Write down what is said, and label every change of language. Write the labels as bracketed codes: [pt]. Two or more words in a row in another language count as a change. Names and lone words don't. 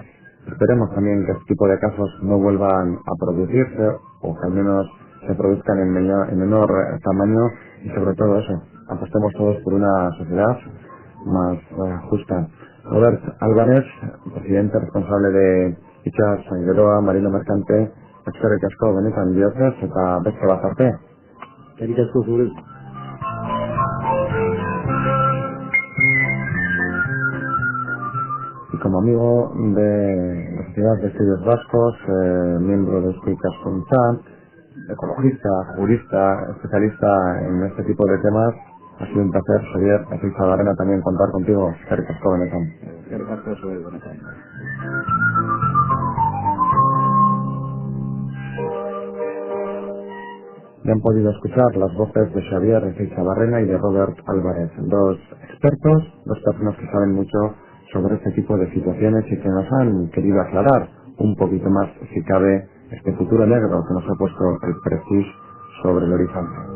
[es] Esperemos también que este tipo de casos no vuelvan a producirse, o que al menos se produzcan en menor tamaño, y sobre todo eso, apostemos todos por una sociedad más justa. [eu] Robert Álvarez, presidente responsable de Itxas Geroa Marino Mercante, eskerrik asko benetan bihotez eta beste bat arte. Eskerrik asko zuri. [es] Y como amigo de la Sociedad de Estudios Vascos, miembro de Escuicas.chat, ecologista, jurista, especialista en este tipo de temas, ha sido un placer, Xavier Zabarrena, también contar contigo. [eu] Eskerrik asko benetan. Eskerrik asko zuei benetan. [es] Ya han podido escuchar las voces de Xavier Zabarrena y de Robert Álvarez, dos expertos, dos personas que saben mucho sobre este tipo de situaciones y que nos han querido aclarar un poquito más, si cabe, este futuro negro que nos ha puesto el Prestige sobre el horizonte.